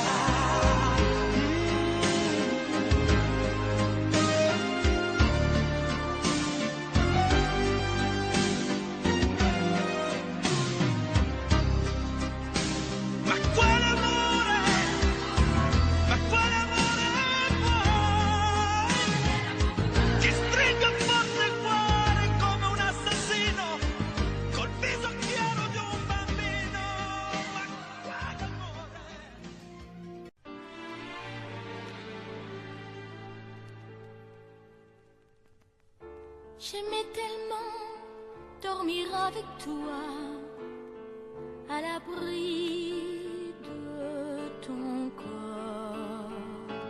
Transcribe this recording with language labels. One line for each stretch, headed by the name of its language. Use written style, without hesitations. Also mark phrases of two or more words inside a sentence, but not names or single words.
Italian: Ma quale amore vuoi? Che stringa forte il cuore come un assassino col viso chiaro di un bambino. Ma quale amore?
French: J'aimais tellement dormir avec toi, à l'abri de ton corps.